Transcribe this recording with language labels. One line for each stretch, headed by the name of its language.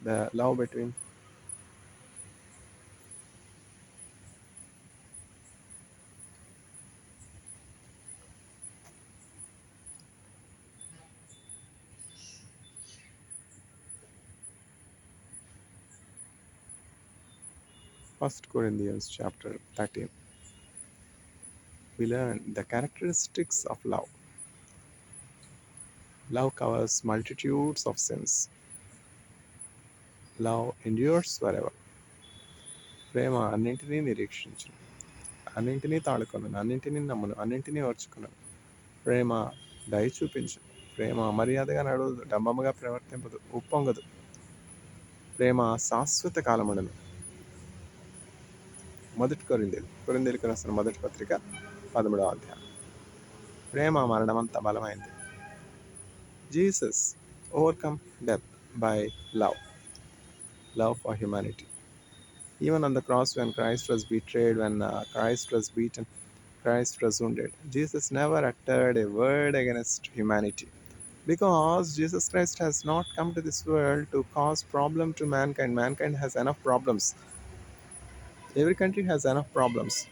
English: The love between First Corinthians chapter 13. We learn the characteristics of love. Love covers multitudes of sins. Love endures forever.
Telugu: ప్రేమ అన్నింటినీ నిరీక్షించును, అన్నింటినీ తాడుకొనును, అన్నింటినీ నమ్మును, అన్నింటినీ ఓర్చుకును. ప్రేమ దయ చూపించు. ప్రేమ మర్యాదగా నడవదు, డంబముగా ప్రవర్తింపదు, ఉప్పొంగదు. ప్రేమ శాశ్వత కాలముండును. మొదటి కొరింథీయులకు రాసిన మొదటి పత్రిక 13వ అధ్యాయం. ప్రేమ మరణమంత బలమైంది.
English: Jesus overcome death by love for humanity. Even on the cross, when Christ was betrayed, when Christ was beaten, Christ was wounded, Jesus never uttered a word against humanity. Because Jesus Christ has not come to this world to cause problem to mankind. Mankind has enough problems. Every country has enough problems.